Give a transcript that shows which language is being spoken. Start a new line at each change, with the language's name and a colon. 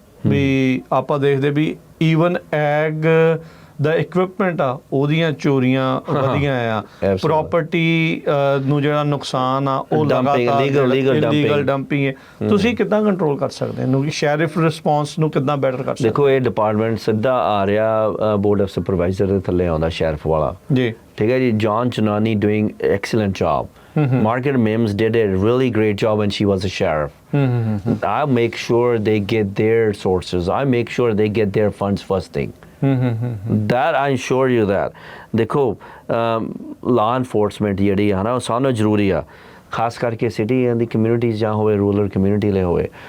Punjabi: ਵੀ ਆਪਾਂ ਦੇਖਦੇ ਵੀ even egg ਦਾ equipment ਆ, ਉਹਦੀਆਂ ਚੋਰੀਆਂ ਵਧੀਆਂ ਆ, ਪ੍ਰੋਪਰਟੀ ਨੂੰ ਜਿਹੜਾ ਨੁਕਸਾਨ ਆ ਉਹ ਲਗਾਤਾਰ ਇਲੀਗਲ ਡੰਪਿੰਗ ਹੈ। ਤੁਸੀਂ ਕਿੱਦਾਂ ਕੰਟਰੋਲ ਕਰ ਸਕਦੇ ਹੋ ਕਿ ਸ਼ੈਰਿਫ ਰਿਸਪੌਂਸ ਨੂੰ ਕਿੱਦਾਂ ਬੈਟਰ ਕਰ ਸਕਦੇ? ਦੇਖੋ, ਇਹ ਡਿਪਾਰਟਮੈਂਟ ਸਿੱਧਾ ਆ ਰਿਹਾ ਬੋਰਡ ਆਫ ਸੁਪਰਵਾਈਜ਼ਰ ਦੇ ਥੱਲੇ ਆਉਂਦਾ, ਸ਼ੈਰਿਫ ਵਾਲਾ ਜੀ, ਠੀਕ ਹੈ ਜੀ।
English: John Chanani doing excellent job. Margaret Mims did a really great job when she was a sheriff. I make sure they get their sources. I make sure they get their funds first thing. That I assure you that.
Punjabi: देखो, law enforcement ਜਿਹੜੀ ਆ ਨਾ ਉਹ ਸਾਨੂੰ ਜ਼ਰੂਰੀ ਆ, ਖਾਸ ਕਰਕੇ ਸਿਟੀ ਦੀ ਕਮਿਊਨਿਟੀਜ਼ ਜਾਂ ਹੋਵੇ ਰੂਰਲ ਕਮਿਊਨਿਟੀ ਲਈ ਹੋਵੇ।